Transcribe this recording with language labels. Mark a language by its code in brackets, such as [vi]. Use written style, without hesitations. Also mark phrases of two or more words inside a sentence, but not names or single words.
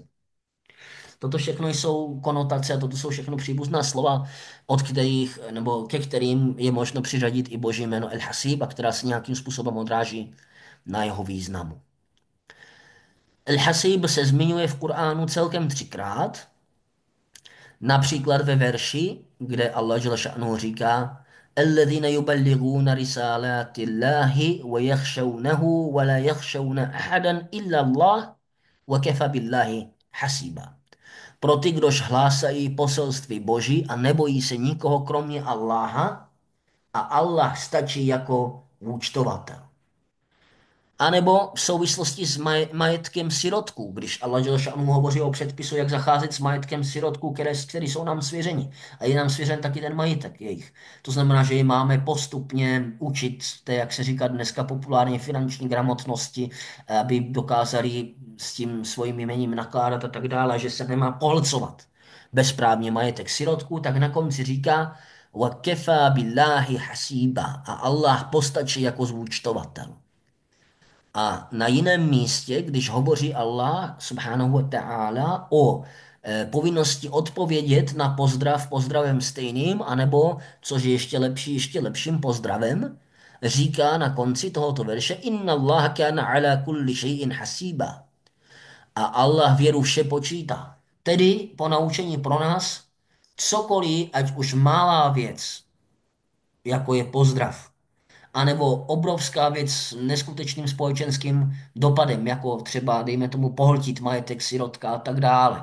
[cs] Toto všechno jsou konotace a toto jsou všechno příbuzná slova, od kterých, nebo ke kterým je možno přiřadit i boží jméno El-Hasib a která se nějakým způsobem odráží na jeho významu. El-Hasib se zmiňuje v Kuránu celkem 3krát, například ve verši, kde Allah [ar] جل شأنه [cs] říká [ar] الذين يبلغون رسالات الله ويخشونه ولا يخشون أحدا إلا الله وكفى بالله حسيبا. [cs] Pro ty, kdož hlásají poselství Boží a nebojí se nikoho kromě Allaha a Allah stačí jako účtovatel. A nebo v souvislosti s majetkem sirotků, když Allah hovoří o předpisu, jak zacházet s majetkem sirotků, který jsou nám svěřeni. A je nám svěřen taky ten majetek jejich. To znamená, že je máme postupně učit té, jak se říká dneska populárně, finanční gramotnosti, aby dokázali s tím svým jméním nakládat a tak dále, že se nemá pohlcovat bezprávně majetek sirotků, tak na konci říká [ar] وَكَفَى بِاللَّهِ حَسِيبًا [cs] a Allah postačí jako zúčtovatel. A na jiném místě, když hovoří Allah [ar] سبحانه وتعالى [cs] o povinnosti odpovědět na pozdrav pozdravem stejným, anebo, což je ještě lepší, ještě lepším pozdravem, říká na konci tohoto verše [ar] إن الله كان على كل شيء حسيبا. [cs] A Allah věru vše počítá. Tedy po naučení pro nás, cokoliv, ať už malá věc, jako je pozdrav, anebo obrovská věc s neskutečným společenským dopadem, jako třeba, dejme tomu, pohltit majetek sirotka a tak dále.